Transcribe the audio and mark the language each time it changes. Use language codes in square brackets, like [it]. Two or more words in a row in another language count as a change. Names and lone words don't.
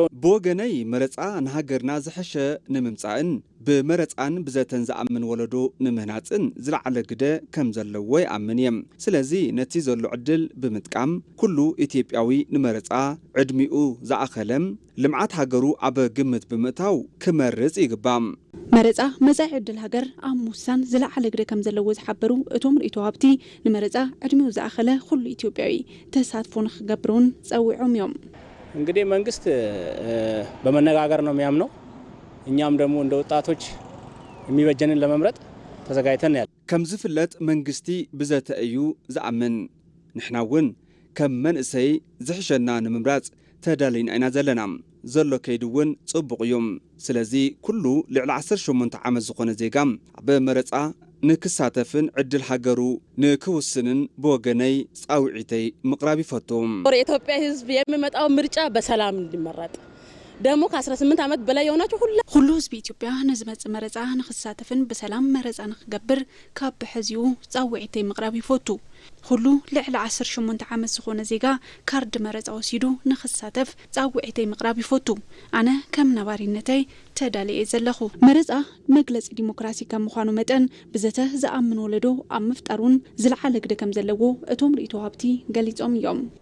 [ti] ብወገነይ መረፃ ንሃገርና ዝሕሸ ንምምፃእን ብመረፃን ብዘተን ዝኣምን ወለዶ ንምህናፅን ዝለዓለ ግደ ከም ዘለዎ ይኣምን እየም ስለዚ ነቲ ዘሎ ዕድል ብምጥቃም ኩሉ ኢትዮጵያዊ ንመረፃ ዕድሚኡ ዝኣኸለም ልምዓት ሃገሩ ኣብ ግምት ብምእታው ክመርፅ ይግባም መረፃ መጻኢ ዕድል ሃገር ኣብ ምውሳን ዝለዓለ ግደ ከም ዘለዎ ዝሓበሩ እቶም ርእይቶ ሃብቲ ንመረፃ ዕድሚኡ ዝኣኸለ ኩሉ ኢትዮጵያዊ ተሳትፎ ንኽገብሩን ፀዊዖም እዮም [am] እንግዲህ መንግስት በመነጋገር ነው የሚያምነው እኛም ደግሞ እንደ ወጣቶች የሚበጀንን ለመምረጥ ተዘጋጅተን ያለ [ti] ከም ዝፍለጥ መንግስቲ ብዘተ እዩ ዝኣምን ንሕና እውን ከም መንእሰይ ዝሕሸና ንምምራፅ ተዳሊና ኢና ዘለና ዘሎ ከይዱ እውን ጽቡቕ እዩ ስለዚ ኩሉ ልዕሊ 18 ዓመት ዝኾነ ዜጋ ኣብ መረፃ ንክሳተፍን ዕድል ሃገሩ ንክውስንን ብወገነይ ጻውዒተይ ምቕራብ ይፈቱም [am] ኢትዮጵያ ህዝብ የሚመጣው ምርጫ በሰላም እንዲመረጥ ደሞ ከ18 ዓመት በላይ የሆናችሁ [ti] ሁሉ ህዝብ ኢትዮጵያ ንዝመጽ መረፃ ንክሳተፍን በሰላም መረፃ ንክገብር ካብ ብሕዚኡ ጻውዒተይ ምቕራብ ይፈቱ ሁሉ ልዕሊ 18 ዓመት ዝኾነ ዜጋ ካርድ መረፃ ወሲዱ ንክሳተፍ ጻውዒተይ ምቕራብ ይፈቱ ኣነ ከም ነባሪነተይ ተዳልየ ዘለኹ መረፃ መግለጽ ዲሞክራሲ ከም ምዃኑ መጠን ብዘተ ዝኣምን ወለዶ ኣብ ምፍጣሩን ዝለዓለ ግደ ከም ዘለዎ እቶም ርእይቶ ሃብቲ ገሊጾም እዮም